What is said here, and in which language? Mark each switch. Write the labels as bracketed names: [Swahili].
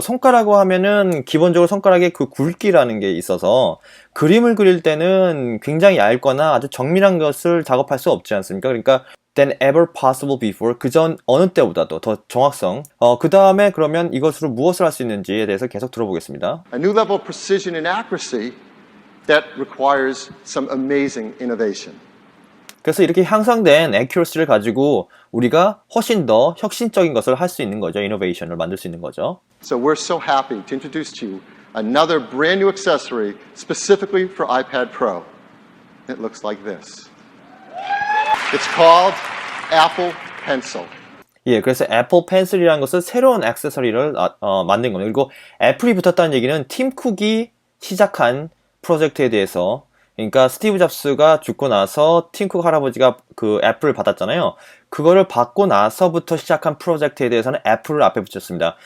[Korean] 손가락으로 하면은 기본적으로 손가락에 그 굵기라는 게 있어서 그림을 그릴 때는 굉장히 얇거나 아주 정밀한 것을 작업할 수 없지 않습니까? 그러니까 [English] than ever possible before, [Korean] 그전 어느 때보다도 더 정확성. 그 다음에 그러면 이것으로 무엇을 할 수 있는지에 대해서 계속 들어보겠습니다. [English] A new level of precision and accuracy that requires some amazing innovation. [Korean] 그래서 이렇게 향상된 accuracy를 가지고 우리가 훨씬 더 혁신적인 것을 할 수 있는 거죠. innovation을 만들 수 있는 거죠. [English] So we're so happy to introduce to you another brand new accessory specifically for iPad Pro. It looks like this. It's called Apple Pencil. [Korean] 예, 그래서 애플 펜슬이라는 것은 새로운 액세서리를 만든 겁니다. 그리고 애플이 붙었다는 얘기는 팀 쿡이 시작한 프로젝트에 대해서 그러니까 스티브 잡스가 죽고 나서 팀 쿡 할아버지가 그 애플을 받았잖아요. 그거를 받고 나서부터 시작한 프로젝트에 대해서는 애플을 앞에 붙였습니다.